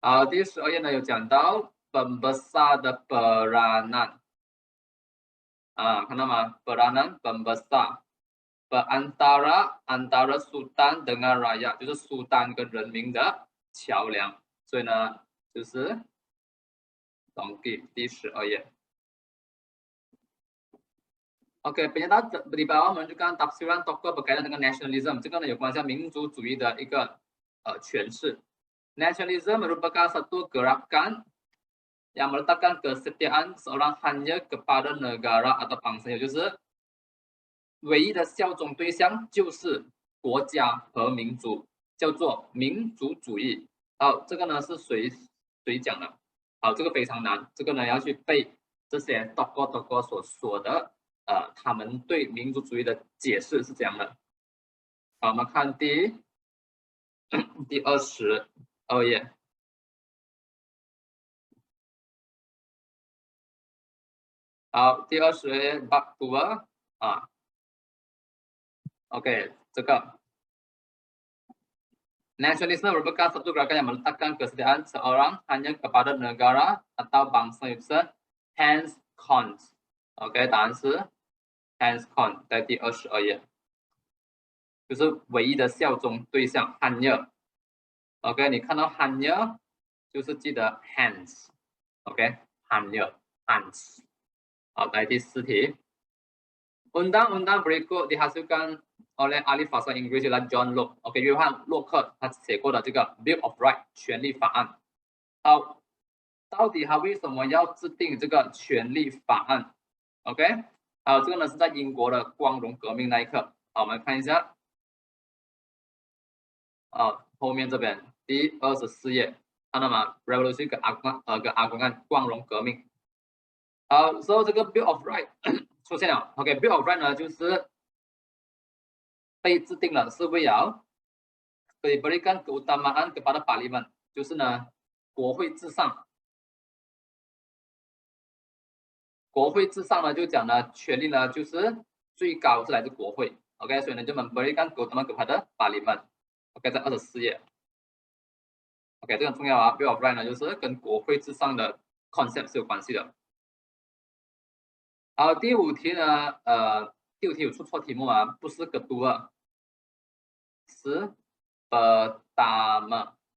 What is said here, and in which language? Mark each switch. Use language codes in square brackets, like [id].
[zh] 第12页呢有讲到 pembesar 的 peranan，看到吗 ？ [ms] peranan pembesar antara sultan dengan rakyat， [zh] 就是苏丹跟人民的桥梁。所以呢，就是第12页。 OK， 本节到 [ms] di bawah menunjukkan tafsiran tokoh berkaitan dengan [zh] nationalism， 这个呢有关系民族主义的一个诠释。 [ms] Nationalism merupakan satu gerakan yang meletakkan kesetiaan seorang hanya kepada negara atau bangsa， [zh] 也就是唯一的效忠对象就是国家和民族，叫做民族主义。这个呢是谁讲的？这个非常难，这个呢要去背这些 tokoh 所说的。他们对民族主义的解释是这样的。好，我们看第22页。好，第22页 [ms] bab 2OK， 这个 nationalisme merupakan satu gerakan yang meletakkan kesetiaan seorang hanya kepada negara atau bangsa hence cons。 [zh] OK， 答案是 hence con， 在第22页，就是唯一的效忠对象 hanya。OK， 你看到 hanya 就是记得 hence。OK， hanya。hence。好，来第4题。 [ms] Undang-undang berikut dihasilkan oleh ahli bahasa Inggris ialah John Locke。OK， [zh] 约翰洛克他写过的这个 [ms] Bill of Rights [zh] 权利法案。好，到底他为什么要制定这个权利法案 ？OK， 这个呢是在英国的光荣革命那一刻。好，我们看一下。后面这边第24页，看到吗 ？Revolution 跟阿公案光荣革命。所以这个 Bill of Rights 出现了。OK，Bill of Rights 呢就是被制定了，是为了 [ms] diberikan keutamaan kepada parlimen， [zh] 就是呢国会至上。国会至上呢就讲呢权力呢就是最高是来自国会。 OK， 所以呢就 [ms] memberikan keutamaan kepada parlimen。 [zh] OK， 在24页。 OK， 这个很重要啊 ，Bill of Rights 呢就是跟国会至上的 concept 是有关系的。好，第5题呢，第5题有出错题目啊，不是kedua，是pertama。